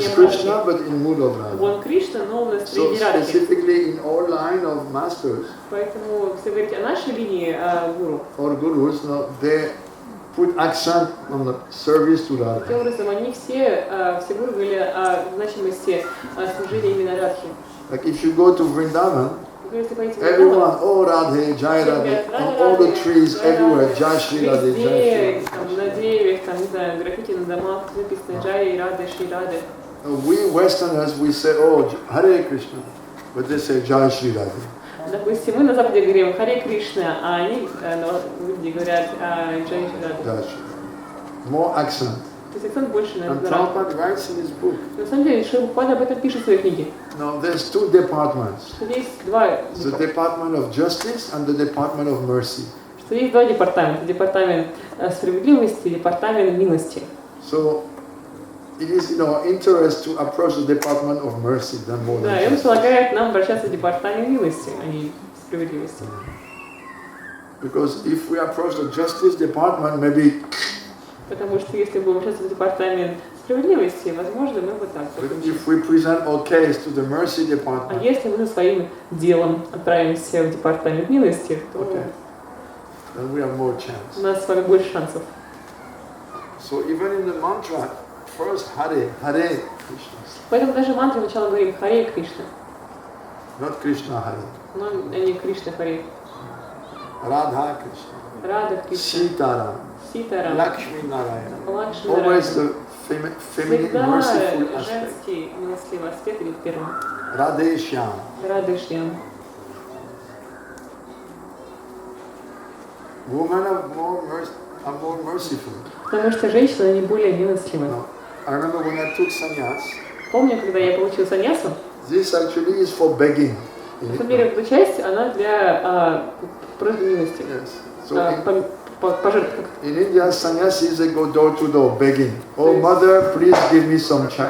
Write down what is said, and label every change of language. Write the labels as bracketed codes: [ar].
[en] is Krishna, but in mood of [ru] Радхи. [en] Radha. [ru] Он Кришна, но в [en] So [ru] настроении Радхи. [en] specifically in our line of masters, [ru] Поэтому, если говорить о нашей линии гуру, [en] or gurus, they put accent on the service to Radha. [ru] таким образом, они все гуру говорили о значимости служения именно Радхи. [en] Like if you go to Vrindavan, [ru] Если пойти в [en] everyone, oh Radhe, Jai Radhe, on all the trees everywhere, Jai Shri Radhe, Jai Shri [ru] Радхи, на деревьях, там, не знаю, граффити на домах написано Джай Рады, Шри Рады. [en] We Westerners, we say, oh Hare Krishna, but they say Jai Shri Radhe. [ru] Допустим, мы на Западе говорим Харе Кришна, а они, люди говорят Джай Шри Рады. [en] More accent. [ru] То есть акцент больше на [en] And [ru] Радхи. [en] Prabhupada writes in his book. [ru] На самом деле, Шримад об этом пишет в своей книге. [en] No, there's two departments. [ru] Что есть два [en] The department of justice and the department of mercy. [ru] Что есть два департамента. Департамент справедливости и департамент милости. [en] So it is in our interest to approach the department of mercy than more [ru] Да, [en] than [ru] и он [en] justice. [ru] предлагает нам обращаться в департамент милости, а не справедливости. [en] Because if we approach the justice department, maybe. [ru] Потому что если будем обращаться в департамент справедливости, возможно, мы вот так. [en] If we present our case to the mercy [ru] А [en] department, [ru] если мы своим делом отправимся в департамент милости, то [en] then we have more chance. [ru] у нас с вами больше шансов. [en] So even in the mantra, first Hare, Hare Krishna. [ru] Поэтому даже в мантре сначала говорим Харе Кришна. [en] Not Krishna Hare. [ru] Но не Кришна Харе. [en] Radha Krishna. [ru] Рада Кришна. [en] Sitaram. [ru] Ситарам. [en] Lakshmi Narayana. [ru] Лакшми [en] Always [ru] Нараяна. [en] the feminine merciful aspect. [ru] Женский милостливый аспект идет первым. [en] Radhe Shyam. [ru] Рады Шьям. [en] Women are more merciful. [ru] Потому что женщины, они более милостливы. [en] I remember when I took sannyas. [ru] Помню, когда я получил саньясу, [en] This actually is for begging. [ru] на самом деле, эта часть, она для просьбы милости. [en] So [ru] Пожертвовать. [en] in India, sannyasis they go door to door begging. Oh mother, please give me some.